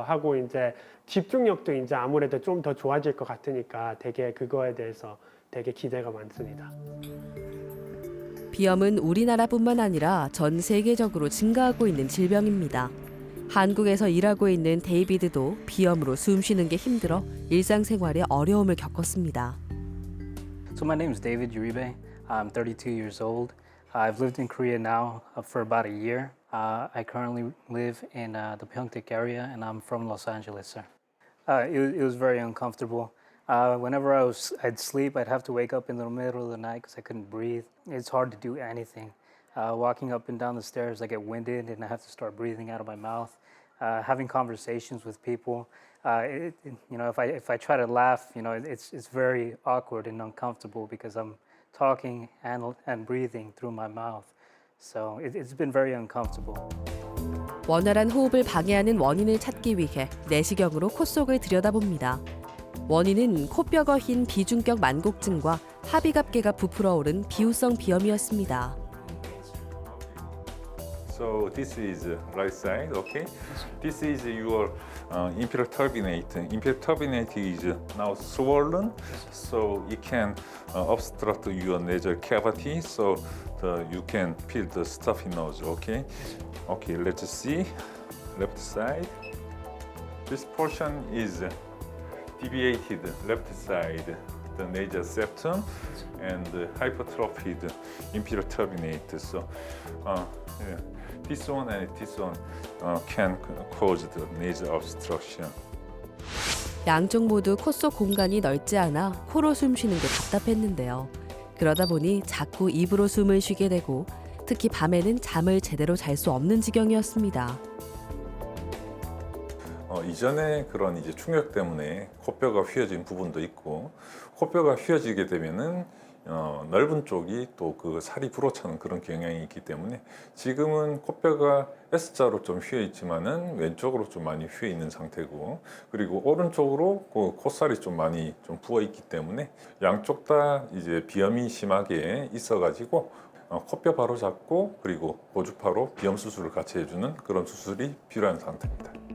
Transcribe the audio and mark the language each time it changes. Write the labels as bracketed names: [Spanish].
[Korean] 하고 이제 집중력도 이제 아무래도 좀 더 좋아질 것 같으니까 되게 그거에 대해서 되게 기대가 많습니다. 비염은 우리나라뿐만 아니라 전 세계적으로 증가하고 있는 질병입니다. 한국에서 일하고 있는 데이비드도 비염으로 숨 쉬는 게 힘들어 일상생활에 어려움을 겪었습니다. [English] So my name is David Uribe. I'm 32 years old. I've lived in Korea now for about a year. I currently live in the Pyeongtaek area and I'm from Los Angeles, sir. It was very uncomfortable. Whenever I'd sleep, I'd have to wake up in the middle of the night because I couldn't breathe. It's hard to do anything. Walking up and down the stairs, I get winded and I have to start breathing out of my mouth. Having conversations with people, if I try to laugh, it's very awkward and uncomfortable because I'm talking and breathing through my mouth. So it's been very uncomfortable. [Korean] 원활한 호흡을 방해하는 원인을 찾기 위해 내시경으로 코 속을 들여다봅니다. 원인은 코뼈가 흰 비중격 만곡증과 합의갑계가 부풀어 오른 비후성 비염이었습니다. [English] So this is right side, okay? This is your inferior turbinate. Inferior turbinate is now swollen, so it can obstruct your nasal cavity, so you can feel the stuffy nose, okay? Okay, let's see. left side. This portion is deviated left side, the nasal septum, and hypertrophied inferior turbinate. So, yeah, this one and this one can cause the nasal obstruction. [Korean] 양쪽 모두 코 속 공간이 넓지 않아 코로 숨 쉬는 게 답답했는데요. 그러다 보니 자꾸 입으로 숨을 쉬게 되고 특히 밤에는 잠을 제대로 잘 수 없는 지경이었습니다. 이전에 그런 이제 충격 때문에 코뼈가 휘어진 부분도 있고, 코뼈가 휘어지게 되면은 넓은 쪽이 또 그 살이 불어차는 그런 경향이 있기 때문에 지금은 코뼈가 S자로 좀 휘어 있지만은 왼쪽으로 좀 많이 휘어 있는 상태고, 그리고 오른쪽으로 그 콧살이 좀 많이 좀 부어 있기 때문에 양쪽 다 이제 비염이 심하게 있어가지고 코뼈 바로 잡고 그리고 고주파로 비염 수술을 같이 해주는 그런 수술이 필요한 상태입니다.